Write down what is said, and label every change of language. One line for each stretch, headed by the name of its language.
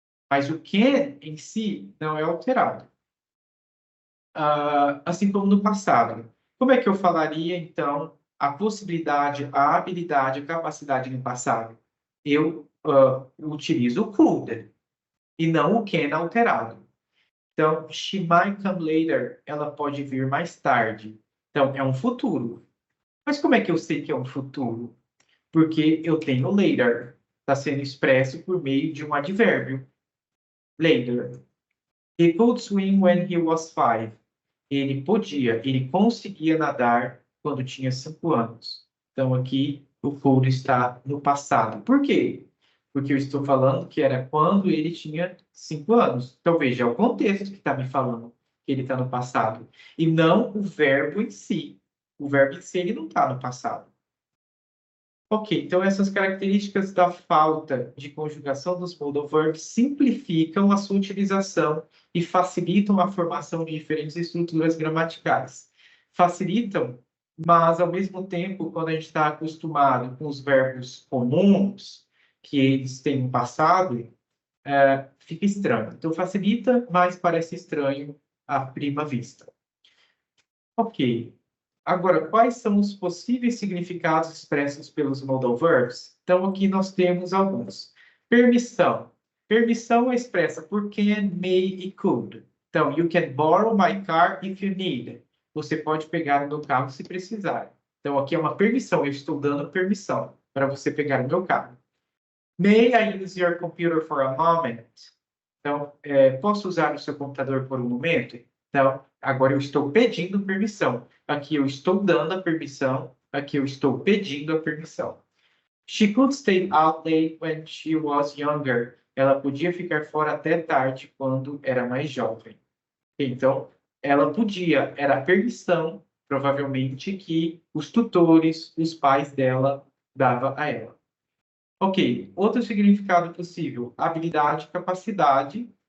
Portuguese: Mas o can em si não é alterado. Assim como no passado. Como é que eu falaria, então, a possibilidade, a habilidade, a capacidade no passado? Eu utilizo o could e não o can alterado. Então,
English: she might come later.
Portuguese: Ela pode vir mais tarde. Então, é um futuro. Mas como é que eu sei que é um futuro? Porque eu tenho later. Está sendo expresso por meio de um advérbio.
English: Later. He could swim when he was 5.
Portuguese: Ele conseguia nadar quando tinha 5 anos. Então, aqui, o could está no passado. Por quê? Porque eu estou falando que era quando ele tinha 5 anos. Então, veja, é o contexto que está me falando que ele está no passado. E não o verbo em si. O verbo em si, ele não está no passado. Ok, então essas características da falta de conjugação dos modal verbs simplificam a sua utilização e facilitam a formação de diferentes estruturas gramaticais. Facilitam, mas ao mesmo tempo, quando a gente está acostumado com os verbos comuns, que eles têm um passado, fica estranho. Então facilita, mas parece estranho à prima vista. Ok. Agora, quais são os possíveis significados expressos pelos modal verbs? Então, aqui nós temos alguns. Permissão. Permissão é expressa por can, may e could. Então,
English: you can borrow my car if you need.
Portuguese: Você pode pegar o meu carro se precisar. Então, aqui é uma permissão. Eu estou dando permissão para você pegar o meu carro.
English: May I use your computer for a moment?
Portuguese: Então, posso usar o seu computador por um momento? Então, agora eu estou pedindo permissão. Aqui eu estou dando a permissão. Aqui eu estou pedindo a permissão.
English: She could stay out late when she was younger.
Portuguese: Ela podia ficar fora até tarde quando era mais jovem. Então, ela podia, era a permissão, provavelmente, que os tutores, os pais dela, davam a ela. Ok, outro significado possível, habilidade, capacidade.